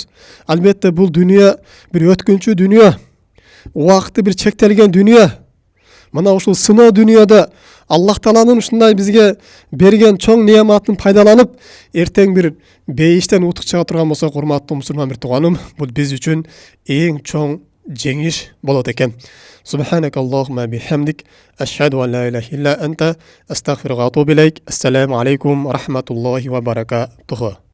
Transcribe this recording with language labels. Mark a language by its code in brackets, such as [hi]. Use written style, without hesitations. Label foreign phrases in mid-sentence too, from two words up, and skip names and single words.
[ky] Албетте бул дүйнө бир өткүнчү дүйнө, убакыты бир чектелген дүйнө. Мына ушул сыноо дүйнөдө Аллах Тааланын ушундай бизге берген чоң неаматын пайдаланып, эртең бир бейиштен утук чыга турган болсок, урматтуу мусулман бир тууганым, бул биз үчүн эң чоң жеңиш болот экен. [ar] سبحانك اللهم بحمدك أشهد أن لا إله إلا أنت أستغفرك وأتوب إليك. السلام عليكم ورحمة الله وبركاته.